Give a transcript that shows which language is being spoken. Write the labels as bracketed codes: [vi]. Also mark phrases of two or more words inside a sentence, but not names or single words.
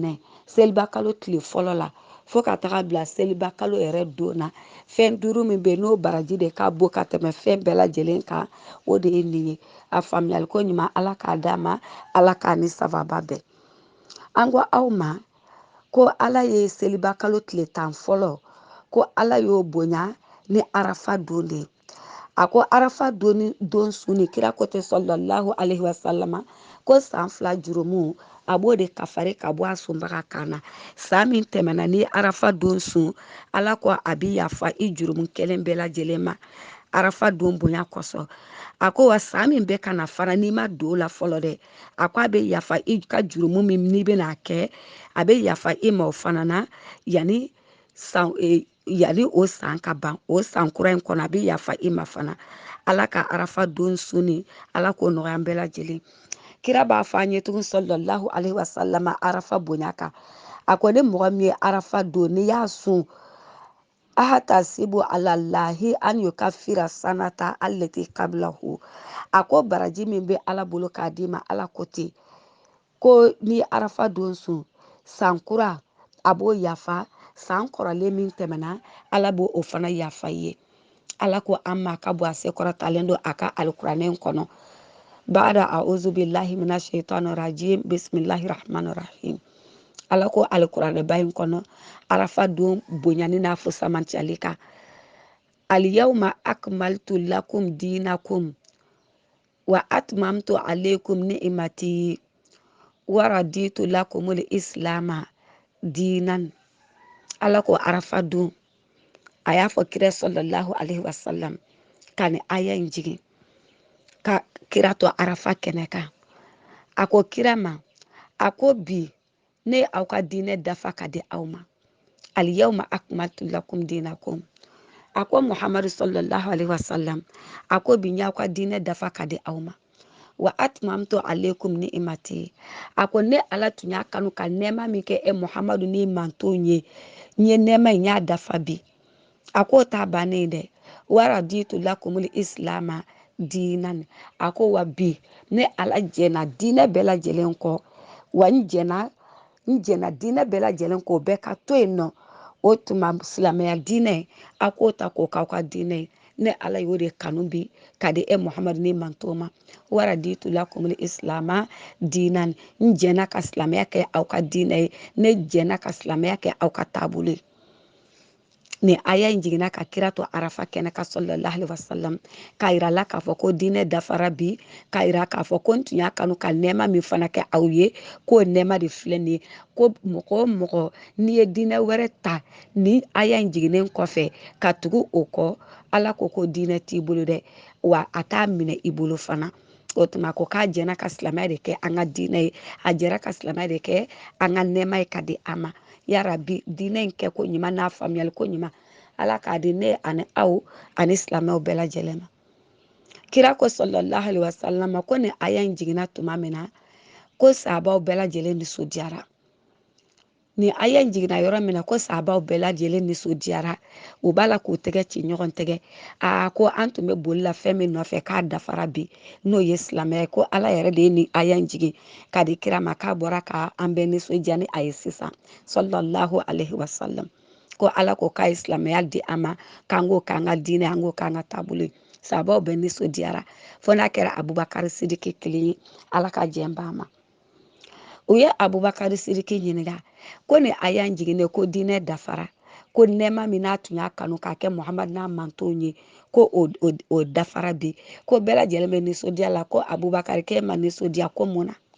[bm] daminɛ seliba kalo tile fɔlɔ la fo ka taga bila seliba kalo yɛrɛ don na fɛn 5 min bɛ n'o baraji de ka bɔ ka tɛmɛ fɛn bɛɛ lajɛlen kan o de ye nin ye a faamuyali ko ɲuman ala k'a d'a ma ala k'a ni sababa bɛn an ko aw ma ko ala ye seliba kalo tile 10 fɔlɔ ko ala y'o bonya ni arafa don de a ko arafa don su ni kira ko tɛ [ar] صلى الله عليه وسلم [bm] ko san 2 jurumu a b'o de kafari ka bɔ a sunbaga kan na san min tɛmɛna ni arafa don sun ala ko a bi yafa i jurumu kelen bɛɛ lajɛlen ma arafa don bonya kosɔn a ko wa san min bɛ ka na fara n'i ma don o la fɔlɔ dɛ a ko a bɛ yafa i ka jurumu min n'i bɛna kɛ a bɛ yafa i ma o fana na yanni yanni o san ka ban o san kura in kɔnɔ a bɛ yafa i ma fana ala ka arafa don su ni ala k'o nɔgɔya an bɛɛ lajɛlen kira b'a fɔ an ye tugun [ar] صلى الله عليه وسلم [bm] arafa bonya kan a ko ni mɔgɔ min ye arafa don n'i y'a sun [ar] أحتسب على الله أن يكفر السنة التي قبله [bm] a ko baraji min bɛ ala bolo k'a d'i ma ala ko ten ko ni arafa don sun san kura a b'o yafa san kɔrɔlen min tɛmɛna ala b'o o fana yafa i ye ala ko an ma ka bɔ a se kɔrɔtalen don a ka alikuranɛ kɔnɔ [ar] بعد أعوذ بالله من الشيطان الرجيم بسم الله الرحمن الرحيم [bm] ala ko alikuranɛ ba in kɔnɔ arafa don bonyani n'a fusamantiyali kan [ar] اليوم أكملت لكم دينكم وأتممت عليكم نعمتي ورضيت لكم الإسلام دينا [bm] ala ko arafa don a y'a fɔ kira [ar] صلى الله عليه وسلم [bm] ka ni aya in jigin ka kira to arafa kɛnɛ kan a ko kira ma a ko bi ne aw ka diinɛ dafa ka di aw ma [ar] اليوم أكملت لكم دينكم [bm] a ko muhamadu [ar] صلى الله عليه وسلم [bm] a ko bi y'aw ka diinɛ dafa ka di aw ma [ar] وأتممت عليكم نعمتي [bm] a ko ne ala tun y'a kanu ka nɛɛma min kɛ muhamadu ni mantonw ye n ye nɛɛma in y'a dafa bi a ko ta bannen dɛ [ar] ورضيت لكم الإسلام دينا [bm] a ko wa bi ne ala jɛna diinɛ bɛɛ lajɛlen kɔ wa n jɛna diinɛ bɛɛ lajɛlen kɔ o bɛɛ ka to yen nɔ o tuma silamɛya diinɛ a k'o ta k'o k'aw ka diinɛ ye ne ala y'o de kanu bi ka di muhamadu ni mantonw ma [ar] ورضيت لكم الإسلام دينا [bm] n jɛna ka silamɛya kɛ aw ka diinɛ ye ne jɛna ka silamɛya kɛ aw ka taabolo ye ni aya in jiginna ka kira to arafa kɛnɛ ka [ar] صلى الله عليه وسلم [bm] ka yira la k'a fɔ ko diinɛ dafara bi ka yira k'a fɔ ko n tun y'a kanu ka nɛɛma min fana kɛ aw ye k'o nɛɛma de filɛ nin ye ko mɔgɔ o mɔgɔ n'i ye diinɛ wɛrɛ ta ni aya in jiginnen kɔfɛ ka tugu o kɔ ala ko diinɛ t'i bolo dɛ wa a t'a minɛ i bolo fana o tuma ko k'a jɛna ka silamɛya de kɛ an ka diinɛ ye a jɛra ka silamɛya de kɛ an ka nɛɛma ye ka di an ma yarabi diinɛ in kɛ ko ɲuman n'a faamuyali ko ɲuman ala k'a di ne ani aw ani silamɛw bɛɛ lajɛlen ma kira ko [ar] صلى الله عليه وسلم [bm] ko ni aya in jiginna tuma min na ko sahabaw bɛɛ lajɛlen nisɔndiyara ni aya in jiginna yɔrɔ min na ko sahabaw bɛɛ lajɛlen nisɔndiyara u b'a la k'u tɛgɛ ci ɲɔgɔn tɛgɛ ko an tun bɛ boli la fɛn min nɔfɛ k'a dafara bi n'o ye silamɛya ye ko ala yɛrɛ de ye ni aya in jigin ka di kira ma k'a bɔra ka an bɛɛ nisɔndiya ni a ye sisan [ar] صلى الله عليه وسلم [bm] ko ala ko k'a ye silamɛya di an ma k'an k'o k'an ka diinɛ an k'o k'an ka taabolo ye sahabaw bɛɛ nisɔndiyara fo n'a kɛra abubakari sidiki kelen ye ala ka jɛn b'a ma u ye abubakari sidiki ɲininka ko ni aya in jiginnen ko diinɛ dafara ko nɛɛma min n'a tun y'a kanu k'a kɛ muhamadu n'a mantonw ye ko o dafara bi ko bɛɛ lajɛlen bɛ nisɔndiya la ko abubakari k'e ma nisɔndiya ko mun na